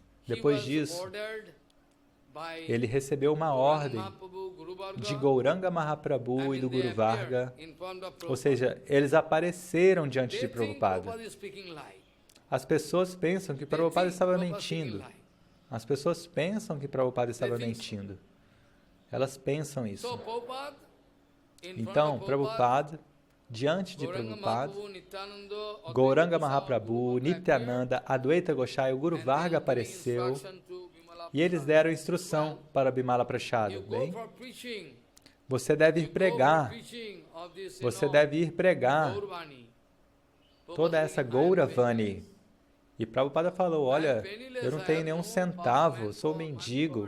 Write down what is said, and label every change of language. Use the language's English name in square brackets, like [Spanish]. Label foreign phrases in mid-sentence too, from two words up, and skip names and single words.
[Portuguese] Depois disso, ele recebeu uma ordem de Gauranga Mahaprabhu e do Guru Varga, ou seja, eles apareceram diante de Prabhupada. As pessoas pensam que Prabhupada estava mentindo. As pessoas pensam que Prabhupada estava mentindo. Elas pensam isso. Então, Prabhupada, diante de Prabhupada, Gauranga Mahaprabhu, Nityananda, Adwaita Gosai, o Guru Varga apareceu e eles deram instrução para Bimala Prachada. Bem, você deve ir pregar. Você deve ir pregar toda essa Gauravani. E Prabhupada falou, olha, eu não tenho nenhum centavo, sou mendigo.